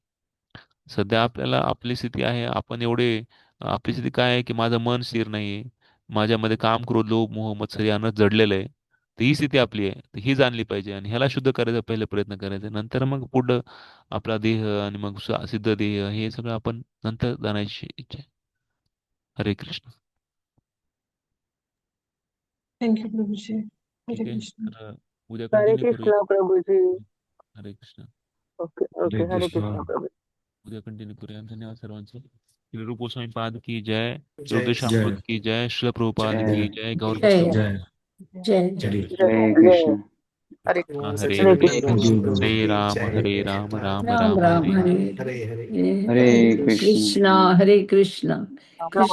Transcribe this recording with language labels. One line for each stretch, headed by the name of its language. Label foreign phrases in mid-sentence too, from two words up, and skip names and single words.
Marathi: सध्या आपल्याला आपली स्थिती आहे आपण एवढे आपली स्थिती काय आहे की माझं मन स्थिर नाहीये, माझ्यामध्ये काम क्रोध लोभ मोह मत्सर यानं जडलेलं आहे. तर ही स्थिती आपली आहे, तर ही जाणली पाहिजे आणि ह्याला शुद्ध करायचा पहिले प्रयत्न करायचा, नंतर मग पुढं आपला देह आणि मग सिद्ध देह हे सगळं आपण नंतर जाणायची इच्छा आहे. हरे कृष्ण. थँक्यू प्रभूजी. ठीक हरे आहे, कृष्ण. तर उद्या हरे कंटिन्यू करूया. कृष्ण प्रभूजी. हरे कृष्ण.
English: okay okay,
Marathi: हरे कृष्ण प्रभू. उद्या कंटिन्यू करूया. धन्यवाद सर्वांचे.
Hindi: श्री रूप गोस्वामी पाद की जय, जय रुद्रशामृत की जय, श्रील प्रभुपाद की जय, गौर जय वैष्णव. जय
Sanskrit: हरे कृष्ण. हरे हरे हरे कृष्ण कृष्ण. हरे राम हरे राम राम राम राम राम हरे हरे हरे हरे हरे हरे हरे कृष्ण. कृष्णा हरे कृष्ण कृष्ण कृष्ण